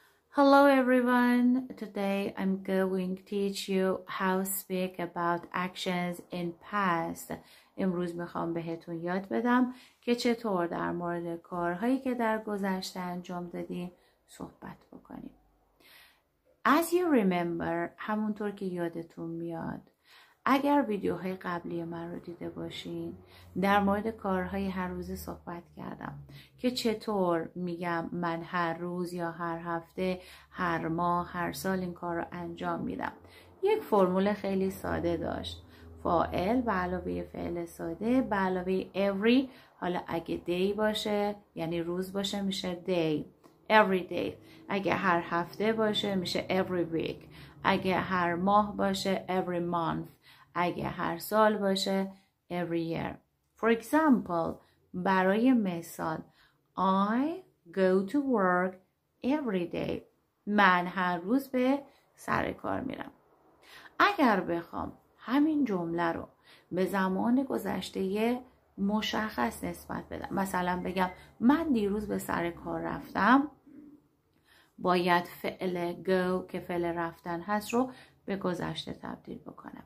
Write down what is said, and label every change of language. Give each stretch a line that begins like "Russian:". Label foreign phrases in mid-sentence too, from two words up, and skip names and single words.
English: Hello everyone. Today I'm going to teach you how to speak about actions in past.
Persian: امروز میخوام بهتون یاد بدم که چطور در مورد کارهایی که در گذشته انجام دادیم صحبت بکنیم.
English: As you remember،
Persian: همونطور که یادتون میاد، اگر ویدیوهای قبلی من رو دیده باشین، در مورد کارهای هر روزه صحبت کردم که چطور میگم من هر روز یا هر هفته، هر ماه، هر سال این کار رو انجام میدم. یک فرمول خیلی ساده داشت. فاعل به علاوه فعل ساده به علاوه every، حالا اگه day باشه یعنی روز باشه میشه day،
English: every day.
Persian: اگه هر هفته باشه میشه
English: every week.
Persian: اگه هر ماه باشه
English: every month.
Persian: اگه هر سال باشه
English: every year. For example،
Persian: برای مثال
English: I go to work every day.
Persian: من هر روز به سر کار میرم. اگر بخوام همین جمله رو به زمان گذشته مشخص نسبت بدم، مثلا بگم من دیروز به سر کار رفتم، باید فعل go که فعل رفتن هست رو به گذشته تبدیل بکنم.